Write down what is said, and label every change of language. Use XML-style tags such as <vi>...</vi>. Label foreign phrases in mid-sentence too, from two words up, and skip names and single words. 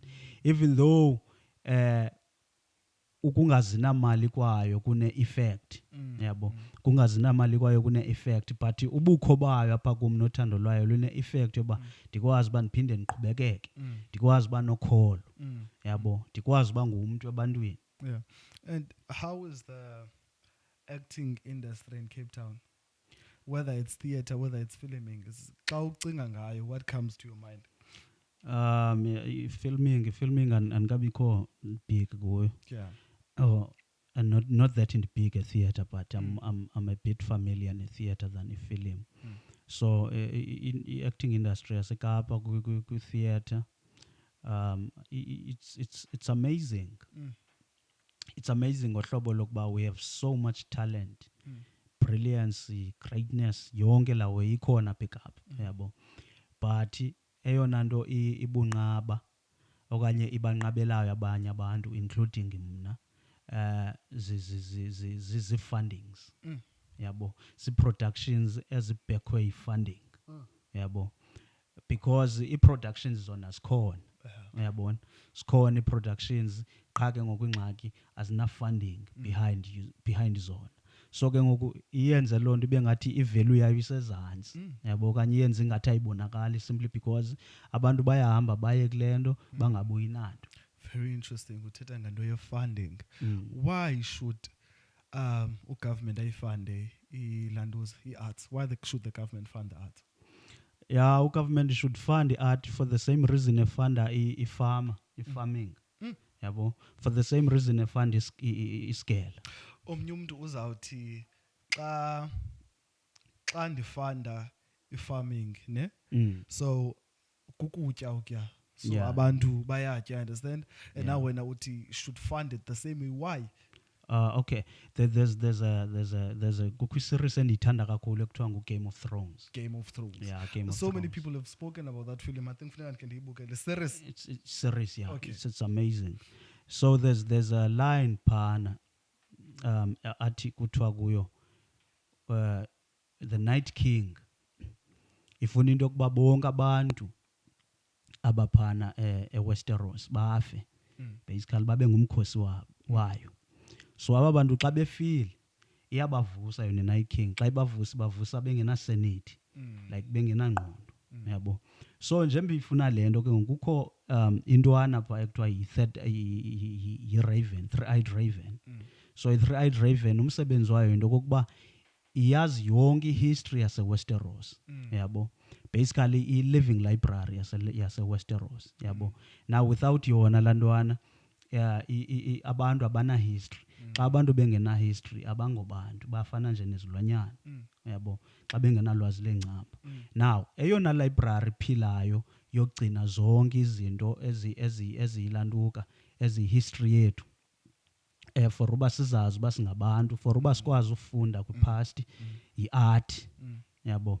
<en>Even though</en> <xh>ukungazinamali kwayo kune-effect, yabo. Kungazinamali kwayo kune-effect, but ubukho bayo apha kum nothando lwayo lune-effect yoba ndikwazi uba ndiphinde ndiqhubekeke, ndikwazi uba nokholo, yabo. Ndikwazi uba ngumntu ebantwini.</xh> <en>Yeah. And how is the acting industry in Cape Town? Whether it's theatre, whether it's filming,</en> <xh>xa ucinga ngayo,</xh> <en>what comes to your mind?</en> <xh>Filming andikabikho big kuyo.</xh> <en>Yeah. Oh, and not that in big a theatre, but I'm a bit familiar in theatre than in film. So in acting industry</en> <xh>yaseKapa ku theatre,</xh> <en>it's amazing. It's amazing</en> <xh>ngohlobo lokuba</xh> <en>we have so much talent, brilliance, greatness,</en> <xh>yonke lawo ikhona</xh> <en>pick up,</en> <xh>yabo. But eyona nto ibunqaba okanye ibanqabelayo abanye abantu including mna zi-fundings, yabo. Zi-productions ezibhekwe yi-funding, yabo. Because i-productions zona zikhona, uyabona. Sikhona i-productions, qha ke ngoku ingxaki azina-</xh> <en>funding behind</en> <xh>zona. So ke ngoku iyenze loo nto ibe ngathi i-value yayo isezantsi, yabo. Okanye iyenze ingathi ayibonakali</xh> <en>simply because</en> <xh>abantu bayahamba baye kule nto bangabuyi nanto.</xh> <en>Very interesting.</en> <xh>Uthetha ngento ye-funding.</xh> <en>Why should government</en> <xh>ayifunde ilantuza, i-arts?</xh> <en>Why should the government fund the arts? Yeah, government should fund art for the same reason efunda farming.</en> <xh>Yabo.</xh> <en>For the same reason</en> <xh>efunda iskela. Omnye umuntu uzawuthi xa ndifunda i-farming, ne? So kukutya ukya. So</xh> <en>Yeah.</en> <xh>abantu bayatya,</xh> <en>understand? And now when uthi should fund it the same way, why? Okay. There's a</en> <xh>kukho series endiyithanda kakhulu ekuthiwa ngu-Game of Thrones.</xh> <en>Game of Thrones. Yeah, Game of So Thrones. many people have spoken about that film. I think</en> <xh>funeka ndikhe ndiyibukele.</xh> <en>Series. It's series, yeah. Okay. It's amazing. So there's a line</en> <xh>phana athi kuthiwa kuyo</xh> <en>the Night King</en> <xh>ifuna into yokuba bonke abantu abaphana eWesteros bafe, basically babe ngumkhosi wayo. So aba bantu xa befile iyabavusa yona Night King. Xa ibavusa bengenasenate, like bengenangqondo, yabo. So njengoba ifuna le nto ke ngokukho intwana pha ekuthiwa yi-Raven, Three-Eyed Raven. So i-Three-Eyed Raven umsebenzi wayo into kokuba iyazi yonke i-history yase-Westeros, yabo. Basically i-living library yase-Westeros, yabo.</xh> <en>Now without</en> <xh>yona lantwana abantu abana-history. Xa abantu bengena-history abangobantu, bafana nje nezilwanyana, yabo. Xa bengenalwazi lengcambu. Now eyona library philayo yokugcina zonke izinto eziyilantuka eziyi-history yethu, for uba sizazi uba singabantu, for uba sikwazi ufunda kwi-past, yi-art, yabo.</xh>